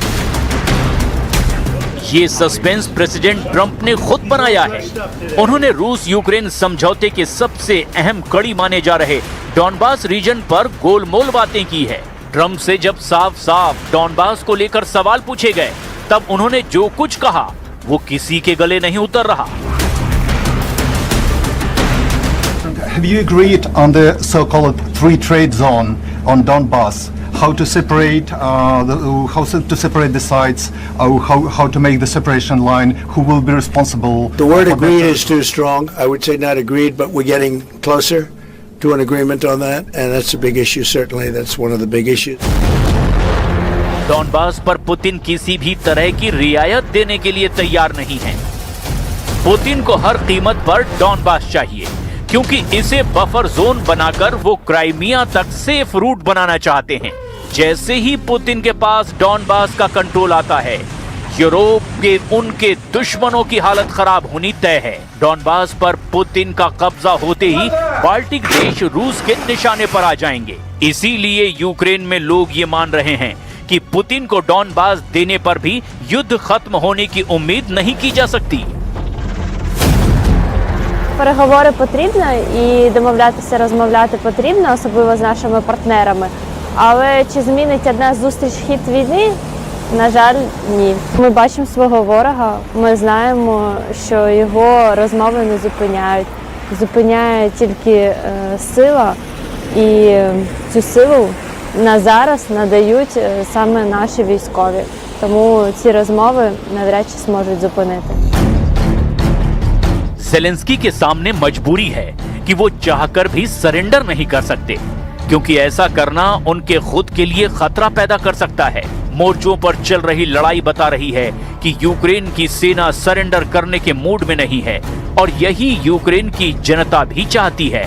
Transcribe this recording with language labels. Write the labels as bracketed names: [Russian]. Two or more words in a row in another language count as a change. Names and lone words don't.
[Hindi] ये [English] suspense president [Hindi] ट्रंप ने खुद बनाया है। उन्होंने रूस यूक्रेन समझौते के सबसे अहम कड़ी माने जा रहे डॉनबास रीजन पर गोलमोल बातें की है। ट्रंप से जब साफ साफ डॉनबास को लेकर सवाल पूछे गए, तब उन्होंने जो कुछ कहा वो किसी के गले नहीं उतर रहा। [English] Have you agreed on the so-called free trade zone on Donbass? How to separate the sites? How to make the separation line? Who will be responsible? The word for agreed that? is too strong. I would say not agreed, but we're getting closer to an agreement on that, and that's a big issue. Certainly, that's one of the big issues. [Hindi] डॉनबास पर पुतिन किसी भी तरह की रियायत देने के लिए तैयार नहीं है। पुतिन को हर कीमत पर डॉनबास चाहिए, क्योंकि इसे [English] buffer zone [Hindi] बनाकर वो क्राइमिया तक [English] safe route [Hindi] बनाना चाहते हैं। जैसे ही पुतिन के पास डॉनबास का कंट्रोल आता है, यूरोप के उनके दुश्मनों की हालत खराब होनी तय है। डॉनबास पर पुतिन का कब्जा होते ही बाल्टिक देश रूस के निशाने पर आ जाएंगे। इसीलिए यूक्रेन में लोग ये मान रहे हैं कि पुतिन को डॉनबास देने पर भी युद्ध खत्म होने की उम्मीद नहीं की जा सकती। [Ukrainian] Переговори потрібно і домовлятися, розмовляти потрібно, особливо з нашими партнерами. Але чи змінить одна зустріч хід війни? На жаль, ні. Ми бачимо свого ворога, ми знаємо, що його розмови не зупиняють. Зупиняє тільки сила, і цю силу на зараз надають саме наші військові. Тому ці розмови навряд чи зможуть зупинити. [Hindi] जेलेंस्की के सामने मजबूरी है कि वो चाहकर भी सरेंडर नहीं कर सकते, क्योंकि ऐसा करना उनके खुद के लिए खतरा पैदा कर सकता है। मोर्चों पर चल रही लड़ाई बता रही है कि यूक्रेन की सेना सरेंडर करने के मूड में नहीं है, और यही यूक्रेन की जनता भी चाहती है।